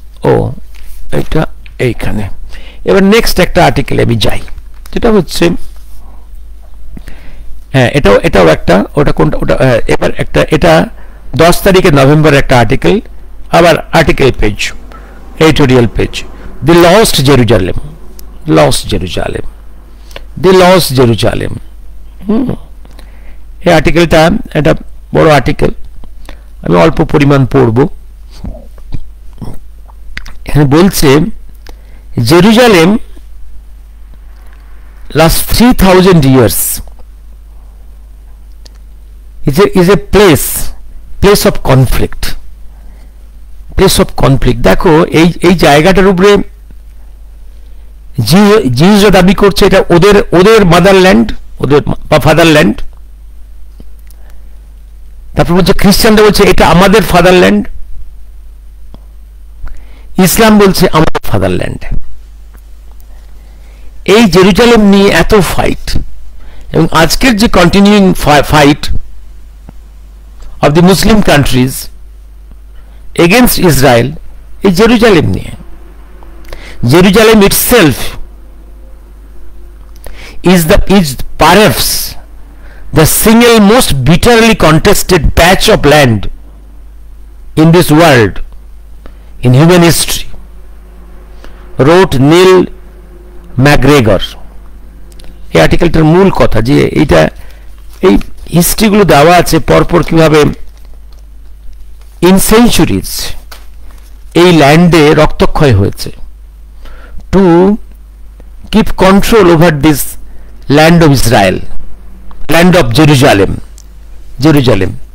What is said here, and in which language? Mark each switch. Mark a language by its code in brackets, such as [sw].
[bn] ও এটা এইখানে। এবার নেক্সট একটা আর্টিকেলে আমি যাই, যেটা হচ্ছে হ্যাঁ এটাও একটা, ওটা কোনটা, ওটা এবার একটা, এটা 10 তারিখে নভেম্বর একটা আর্টিকেল, আবার আর্টিকেল পেজ, এডিটোরিয়াল পেজ, দি লস্ট জেরুজালেম, লস্ট জেরুজালেম, দি লস্ট জেরুজালেম। এই আর্টিকেলটা একটা বড় আর্টিকেল, আমি অল্প পরিমাণ পড়ব। এখানে বলছে [en] Jerusalem last 3000 years is a place of conflict, place of conflict। [bn] দেখো এই জায়গাটার উপরে জিউসরা দাবি করছে এটা ওদের মাদারল্যান্ড, ওদের বা ফাদারল্যান্ড। তারপর বলছে খ্রিস্টানরা বলছে এটা আমাদের ফাদারল্যান্ড, ইসলাম বলছে আমাদের ফাদারল্যান্ড। এই জেরুজালেম নিয়ে এত ফাইট, এবং আজকের যে continuing fight [en] of the Muslim countries against Israel, is Jerusalem [bn] niye. [en] Jerusalem itself is perhaps the single most bitterly contested patch of land in this world in human history, wrote Neil MacGregor। [bn] এই আর্টিকেলটার মূল কথা যে এইটা, এই হিস্ট্রিগুলো দেওয়া আছে পরপর কিভাবে ইন সেঞ্চুরিজ এই ল্যান্ডে রক্তক্ষয় হয়েছে to keep control over this land of Israel, land of Jerusalem, Jerusalem.